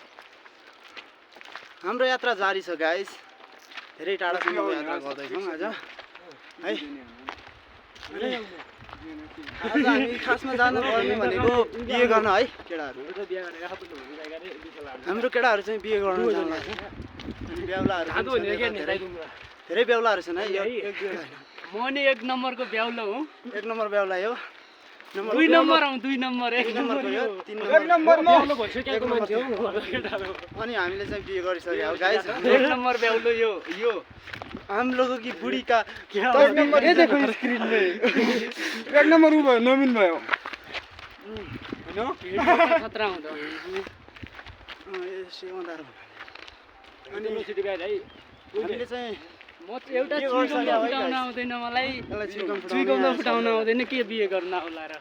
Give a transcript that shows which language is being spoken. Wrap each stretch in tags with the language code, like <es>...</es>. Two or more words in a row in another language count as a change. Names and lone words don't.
<ne>हाम्रो यात्रा जारी छ गाइस धेरै टाढासम्म यात्रा गर्दैछौँ आज है आज हामी खासमा जानु पर्ने भनेको बिहे गर्न है केटाहरू हाम्रो केटाहरू चाहिँ बिहे गर्न जानु अनि बेहुलाहरू धेरै बेहुलाहरू छन् है म नि 1 नम्बरको बेहुला हुँ 1 नम्बर बेहुला हो 2 नम्बर आउँ 2 नम्बर 1 नम्बर यो 3 अनि हामीले चाहिँ बिहे गरिसक्यो अब गाइस 1 नम्बर बेहुलो यो</ne> <hi>हम लोगों की बुढ़ी का</hi> <ne>10 नम्बर</ne> <hi>ये देखो स्क्रीन में</hi> <ne>1 नम्बर उ भयो नमिन भयो हैन खतरा हुँदो अनि सिटी ब्याज है हामीले चाहिँ म एउटा चुइगम फुटाउन आउँदैन मलाई चुइगम फुटाउन आउँदैन के बिहे गर्न होला र</ne>